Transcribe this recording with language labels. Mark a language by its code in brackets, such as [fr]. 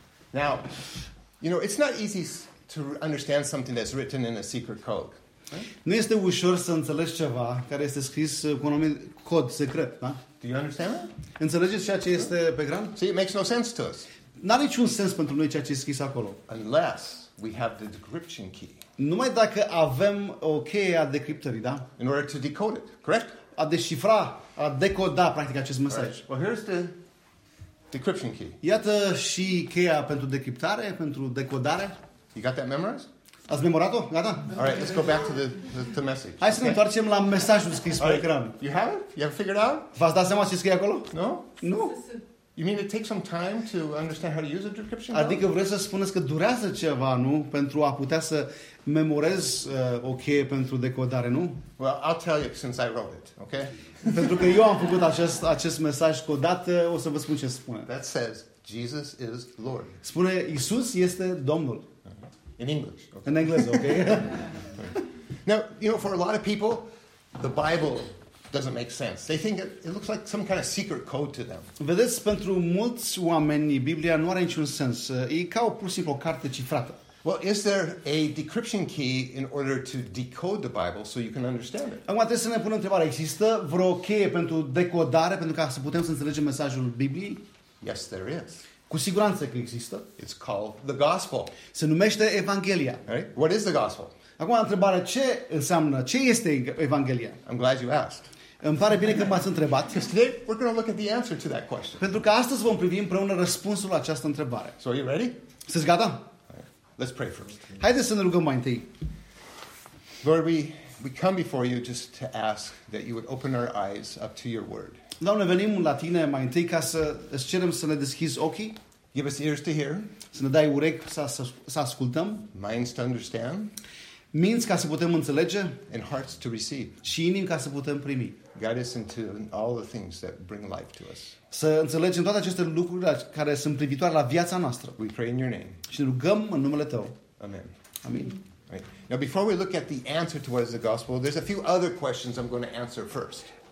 [en] Now, you know, it's not easy to understand something that's written in a secret code. Right? [ro] Nu este ușor să înțelegi ceva care este scris cu un nume cod secret, da? [en] Do you understand that? [ro] Înțelegeți ceea ce este pe ecran? [en] See, it makes no sense to us. [ro] N-are niciun sens pentru noi ceea ce este scris acolo. [en] Unless we have the decryption key. [ro] Numai dacă avem o cheie a decriptării, da? [en] In order to decode it, correct? [ro] A deșifra, a decoda practic acest mesaj. Right. [en] Well, here's the decryption key. [ro] Iată și cheia pentru decriptare, pentru decodare. [en] You got that memorized? [ro] Ați memorat-o? Gata? [en] All right, let's go back to the message. [ro] Hai să ne întoarcem la mesajul scris pe ecran. [en] You have it? You have figured out? [ro] V-ați dat seama ce scrie acolo? [en] No? [ro] Nu? [en] You mean it takes some time to understand how to use a decryption code? [ro] Adică vreți să spuneți că durează ceva, nu, pentru a putea să memorez o cheie pentru decodare, nu? [en] Well, I'll tell you since I wrote it, okay? [ro] Pentru că eu am făcut acest mesaj codat, o să vă spun ce spune. [en] That says Jesus is Lord. [ro] Spune Iisus este Domnul. [en] In English. [ro] Okay. În engleză, okay? [en] Now, you know, for a lot of people, the Bible doesn't make sense. They think it looks like some kind of secret code to them. [ro] Vedeți, pentru mulți oameni Biblia nu are niciun sens. E ca o pur și simplu carte cifrată. [en] Well, is there a decryption key in order to decode the Bible so you can understand it? [ro] Acum trebuie să ne punem întrebarea, există vreo cheie pentru decodare pentru ca să putem să înțelegem mesajul Bibliei? [en] Yes, there is. [ro] Cu siguranță că există. [en] It's called the gospel. [ro] Se numește Evanghelia. [en] Right? What is the gospel? [ro] Acum întrebarea, ce înseamnă, ce este Evanghelia? [en] I'm glad you asked. [ro] Îmi pare bine că m-ați întrebat. [en] Today we're going to look at the answer to that question. [ro] Pentru că astăzi vom privi împreună răspunsul la această întrebare. [en] So are you ready? [ro] Sunteți gata? [en] Let's pray first. [ro] Haideți să ne rugăm mai întâi. [en] Lord, we come before you just to ask that you would open our eyes up to your word. [ro] Doamne, venim la tine mai întâi ca să îți cerem să ne deschizi ochii. [en] Give us ears to hear. [ro] Să ne dai urechi să ascultăm. [en] Minds to understand. [ro] Minți ca să putem înțelege. [en] And hearts to receive. [ro] Și inimi ca să putem primi. [en] Guide us into all the things that bring life to us. [ro] Să înțelegem toate aceste lucruri care sunt privitoare la viața noastră. [en] We pray in your name. [ro] Și ne rugăm în numele tău. [en] Amen. [ro] Amin. [en] Right. Now before we look at the answer to what is the gospel, there's a few other questions I'm going to answer first.